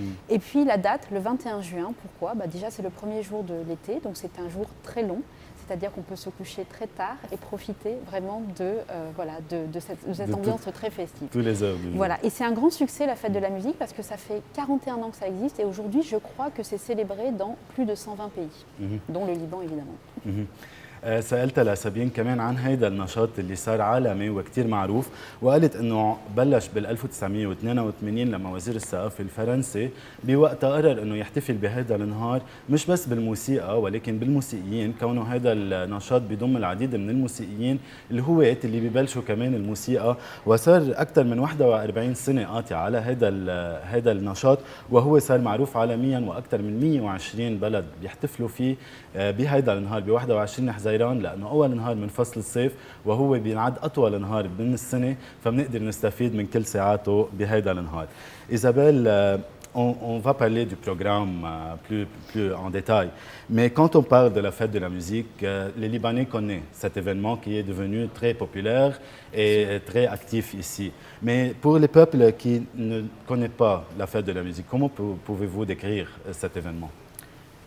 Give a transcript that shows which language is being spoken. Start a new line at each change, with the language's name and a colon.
French: Et puis la date, le 21 juin, pourquoi ? Déjà c'est le premier jour de l'été, donc c'est un jour très long, c'est-à-dire qu'on peut se coucher très tard et profiter vraiment de cette ambiance très festive. Tous les heures du jour. Voilà, et c'est un grand succès la fête de la musique parce que ça fait 41 ans que ça existe et aujourd'hui je crois que c'est célébré dans plus de 120 pays, dont le Liban évidemment.
Arabic: سألت لسابين كمان عن هيدا النشاط اللي صار عالمي وكتير معروف، وقالت انه بلش بال 1982 لما وزير الثقافة الفرنسي بوقتها قرر انه يحتفل بهذا النهار مش بس بالموسيقى ولكن بالموسيقيين، كونه هذا النشاط بيضم العديد من الموسيقيين الهواة اللي ببلشوا كمان الموسيقى، وصار اكثر من 41 سنة قاطعة على هذا النشاط، وهو صار معروف عالميا واكثر من 120 بلد بيحتفلوا فيه بهذا النهار ب 21 حزيران، لأنه أول نهار من فصل الصيف وهو بينعد أطول نهار من السنة، فبنقدر نستفيد من كل ساعاته بهذا النهار.
French: Isabelle, on va parler du programme plus en détail, mais quand on parle de la fête de la musique, les Libanais connaissent cet événement qui est devenu très populaire et très actif ici. Mais pour les peuples qui ne connaissent pas la fête de la musique, comment pouvez-vous décrire cet événement ?